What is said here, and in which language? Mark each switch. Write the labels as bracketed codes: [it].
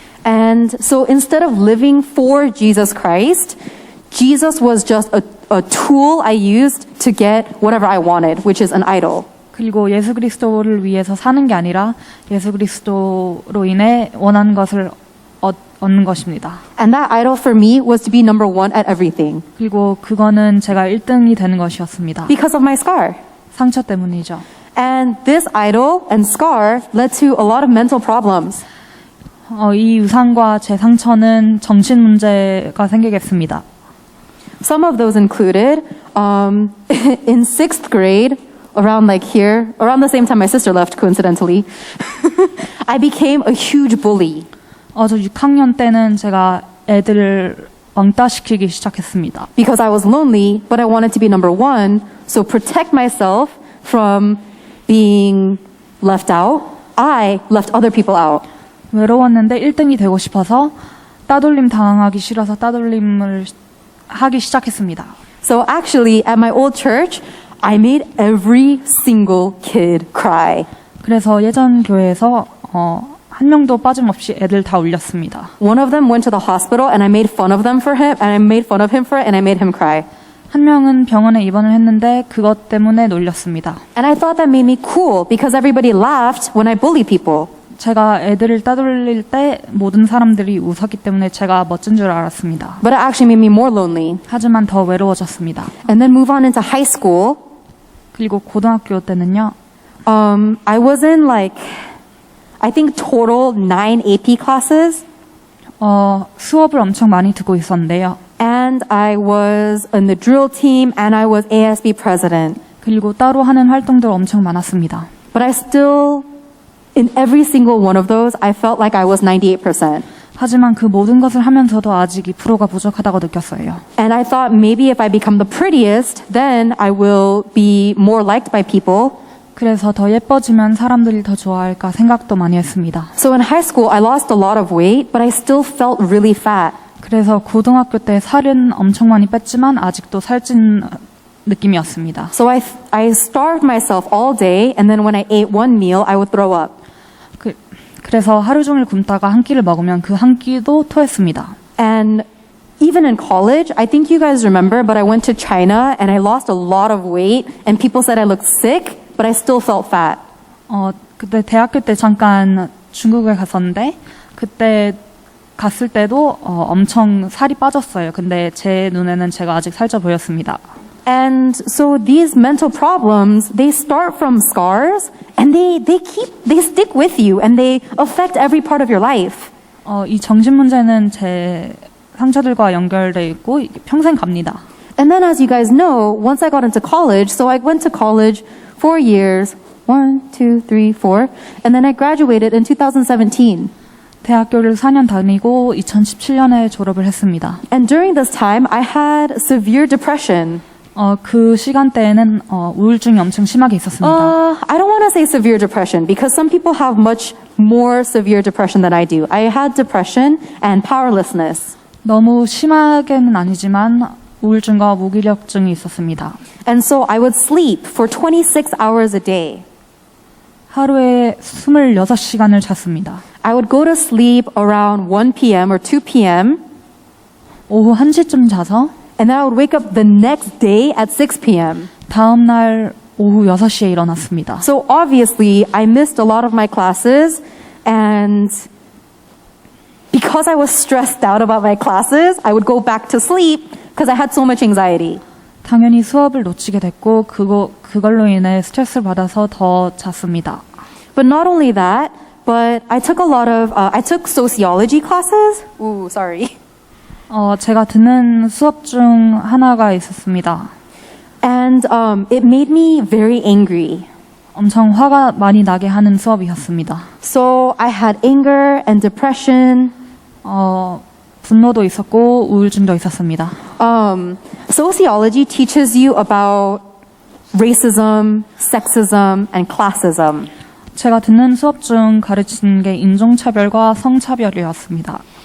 [en] And so instead of living for Jesus Christ, Jesus was just a tool I used to get whatever I wanted, which is an idol. [ko] 그리고 예수 그리스도를 위해서 사는 게 아니라 예수 그리스도로 인해 원하는 것을 얻는 것입니다. [en] And that idol for me was to be number 1 at everything. [ko] 그리고 그거는 제가 1등이 되는 것이었습니다. [en] Because of my scar. [ko] 상처 때문이죠. [en] And this idol and scar led to a lot of mental problems. [ko] 이 유산과 제 상처는 정신 문제가 생기겠습니다. [en] Some of those included, in 6th grade, around like here, around the same time my sister left, coincidentally, I became a huge bully. [ko] 저 6학년 때는 제가 애들을 왕따시키기 시작했습니다. [en] Because I was lonely, but I wanted to be number one, so protect myself from being left out, I left other people out. [ko] 외로웠는데 1등이 되고 싶어서 따돌림 당하기 싫어서 따돌림을 하기 시작했습니다. [en] So actually, at my old church, I made every single kid cry. [ko] 그래서 예전 교회에서 한 명도 빠짐없이 애들 다 울렸습니다. [en] One of them went to the hospital, and I made fun of them for him, and I made fun of him for it, and I made him cry. [ko] 한 명은 병원에 입원을 했는데 그것 때문에 놀렸습니다. [en] And I thought that made me cool because everybody laughed when I bullied people. [ko] 제가 애들을 따돌릴 때 모든 사람들이 웃었기 때문에 제가 멋진 줄 알았습니다. [en] But it actually made me more lonely. [ko] 하지만 더 외로워졌습니다. [en] And then move on into high school. [ko] 그리고 고등학교 때는요. [en] I was in like, I think total 9 AP classes. [ko] 수업을 엄청 많이 듣고 있었는데요. [en] And I was in the drill team and I was ASB president. [ko] 그리고 따로 하는 활동들 엄청 많았습니다. [en] But I still, in every single one of those, I felt like I was 98%. [ko] 하지만 그 모든 것을 하면서도 아직 2%가 부족하다고 느꼈어요. [en] And I thought maybe if I become the prettiest, then I will be more liked by people. [ko] 그래서 더 예뻐지면 사람들이 더 좋아할까 생각도 많이 했습니다. [en] So in high school, I lost a lot of weight, but I still felt really fat. [ko] 그래서 고등학교 때 살은 엄청 많이 뺐지만 아직도 살찐 느낌이었습니다. [en] So I starved myself all day, and then when I ate one meal, I would throw up. [ko] 그래서 하루 종일 굶다가 한 끼를 먹으면 그 한 끼도 토했습니다. [en] And even in college, I think you guys remember, but I went to China and I lost a lot of weight, and people said I looked sick, but I still felt fat. [ko] 그때 대학교 때 잠깐 중국에 갔었는데 그때 갔을 때도 엄청 살이 빠졌어요. 근데 제 눈에는 제가 아직 살쪄 보였습니다. [en] And so these mental problems, they start from scars and they stick with you and they affect every part of your life. [ko] 이 정신 문제는 제 상처들과 연결돼 있고 평생 갑니다. [en] And then as you guys know, once I got into college, so I went to college 4 years, 1, 2, 3, 4, and then I graduated in 2017. [ko] 대학교를 4년 다니고 2017년에 졸업을 했습니다. [en] And during this time, I had severe depression. [ko] 그 시간대에는 우울증이 엄청 심하게 있었습니다. [en] I don't want to say severe depression because some people have much more severe depression than I do. I had depression and powerlessness. [ko] 너무 심하게는 아니지만 우울증과 무기력증이 있었습니다. [en] And so I would sleep for 26 hours a day. [ko] 하루에 26시간을 잤습니다. [en] I would go to sleep around 1 p.m. or 2 p.m. [ko] 오후 1시쯤 자서 [en] and then I would wake up the next day at 6 p.m. [ko] 다음 날 오후 6시에 일어났습니다. [en] So obviously I missed a lot of my classes, and because I was stressed out about my classes, I would go back to sleep because I had so much anxiety. [ko] 당연히 수업을 놓치게 됐고 그걸로 인해 스트레스를 받아서 더 잤습니다. [en] But not only that, but I took I took sociology classes. Ooh, sorry. [ko] 제가 듣는 수업 중 하나가 있었습니다. [en] And it made me very angry. [ko] 엄청 화가 많이 나게 하는 수업이었습니다. [en] So I had anger and depression. [ko] 분노도 있었고 우울증도 있었습니다. [en] Sociology teaches you about racism, sexism, and classism. [ko] 제가 듣는 수업 중 가르친 게 인종차별과 성차별이었습니다.